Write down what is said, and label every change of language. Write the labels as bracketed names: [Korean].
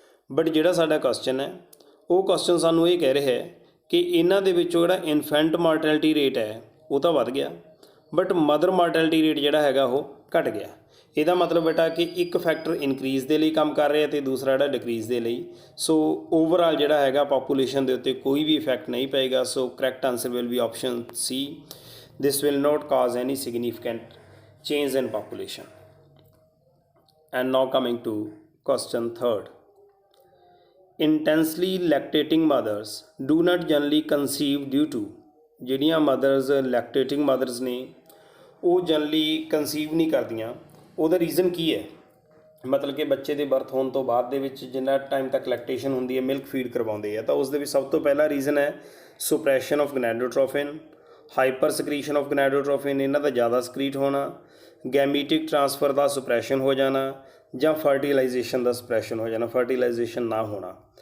[Punjabi] But ਜਿਹੜਾ ਸਾਡਾ question ਹੈ ਉਹ ਕੁਐਸਚਨ ਸਾਨੂੰ ਇਹ ਕਹਿ ਰਿਹਾ ਹੈ ਕਿ ਇਹਨਾਂ ਦੇ ਵਿੱਚੋਂ ਜਿਹੜਾ ਇਨਫੈਂਟ ਮਾਰਟੈਲਿਟੀ ਰੇਟ ਹੈ ਉਹ ਤਾਂ ਵੱਧ ਗਿਆ, ਬਟ ਮਦਰ ਮਾਰਟੈਲਿਟੀ ਰੇਟ ਜਿਹੜਾ ਹੈਗਾ ਉਹ ਘਟ ਗਿਆ। ਇਹਦਾ ਮਤਲਬ ਬੇਟਾ ਕਿ ਇੱਕ ਫੈਕਟਰ ਇਨਕਰੀਜ਼ ਦੇ ਲਈ ਕੰਮ ਕਰ ਰਿਹਾ ਅਤੇ ਦੂਸਰਾ ਜਿਹੜਾ ਡਿਕਰੀਜ਼ ਦੇ ਲਈ। ਸੋ ਓਵਰਆਲ ਜਿਹੜਾ ਹੈਗਾ ਪਾਪੂਲੇਸ਼ਨ ਦੇ ਉੱਤੇ ਕੋਈ ਵੀ ਇਫੈਕਟ ਨਹੀਂ ਪਏਗਾ। [English] So correct answer will be option C, this will not cause any significant change in population. And now coming to question third. Intensely lactating mothers do not generally conceive due to, [Punjabi] ਜਿਹੜੀਆਂ mothers lactating mothers ਨੇ ਉਹ generally conceive ਨਹੀਂ ਕਰਦੀਆਂ, ਉਹਦਾ reason ਕੀ ਹੈ? ਮਤਲਬ ਕਿ ਬੱਚੇ ਦੇ ਬਰਥ ਹੋਣ ਤੋਂ ਬਾਅਦ ਦੇ ਵਿੱਚ ਜਿੰਨਾ ਟਾਈਮ ਤੱਕ ਲੈਕਟੇਸ਼ਨ ਹੁੰਦੀ ਹੈ, ਮਿਲਕ ਫੀਡ ਕਰਵਾਉਂਦੇ ਆ, ਤਾਂ ਉਸ ਦੇ ਵਿੱਚ ਸਭ ਤੋਂ ਪਹਿਲਾ ਰੀਜ਼ਨ ਹੈ ਸੁਪਰੈਸ਼ਨ ਆਫ ਗਨੈਡੋਟ੍ਰੋਫਿਨ, ਹਾਈਪਰ ਸਕਰੀਸ਼ਨ ਆਫ ਗਨੈਡੋਟ੍ਰੋਫਿਨ ਇਹਨਾਂ ਦਾ ਜ਼ਿਆਦਾ ਸਕਰੀਟ ਹੋਣਾ, ਗੈਮੀਟਿਕ ਟ੍ਰਾਂਸਫਰ ਦਾ ਸੁਪਰੈਸ਼ਨ ਹੋ ਜਾਣਾ, ਜਾਂ ਫਰਟੀਲਾਈਜੇਸ਼ਨ ਦਾ ਸੁਪਰੈਸ਼ਨ ਹੋ ਜਾਣਾ, ਫਰਟੀਲਾਈਜੇਸ਼ਨ ਨਾ ਹੋਣਾ।